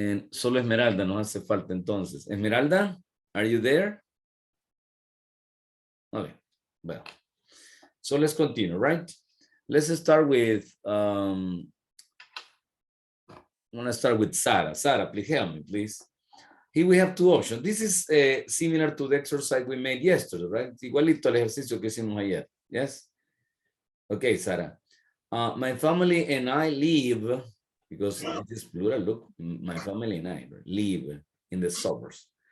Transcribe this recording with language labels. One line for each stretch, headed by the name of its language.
Spanish: Solo Esmeralda nos hace falta entonces.
English: Esmeralda, are you there? Okay, well. So let's continue, right? Let's start with, I'm gonna start with Sara. Sara, please help me, please. Here we have two options. This is similar to the exercise we made yesterday, right?
Spanish: Igualito al ejercicio que hicimos ayer, yes?
English: Okay, Sara. My family and I live, because it is plural, look, my family and I live in the suburbs.